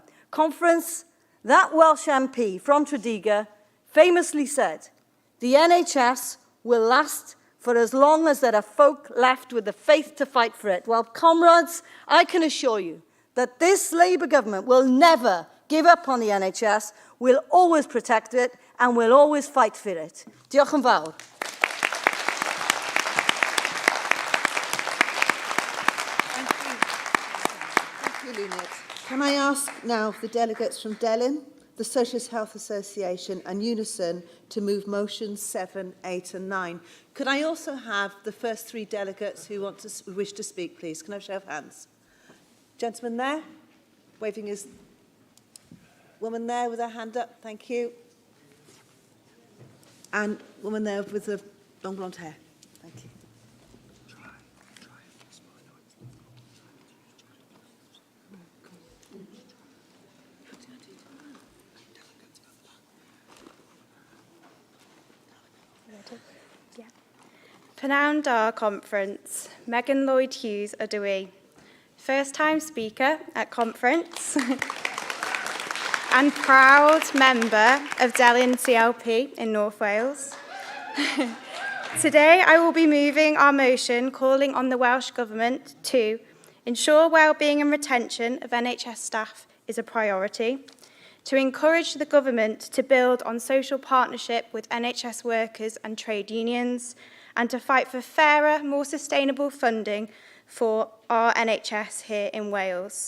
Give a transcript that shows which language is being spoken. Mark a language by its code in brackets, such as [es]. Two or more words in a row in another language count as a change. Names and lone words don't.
[en] Conference, that Welsh MP from Tredegar famously said, "The NHS will last for as long as there are folk left with the faith to fight for it." Well, comrades, I can assure you that this Labour government will never give up on the NHS, we'll always protect it, and we'll always fight for it. [cy] Diolch yn fawr. [en] Thank you, Luned. Can I ask now the delegates from Delyn, the Socialist Health Association and Unison to move motions 7, 8 and 9. Could I also have the first three delegates who wish to speak, please? Can I have a show of hands? Gentleman there, waving his... Woman there with her hand up, thank you. And woman there with the long blonde hair, thank you. [cy] Pnawn da conference, Megan Lloyd Hughes ydw i. [en] First time speaker at conference and proud member of Delyn CLP in North Wales. Today I will be moving our motion calling on the Welsh Government to ensure well-being and retention of NHS staff is a priority, to encourage the Government to build on social partnership with NHS workers and trade unions, and to fight for fairer, more sustainable funding for our NHS here in Wales.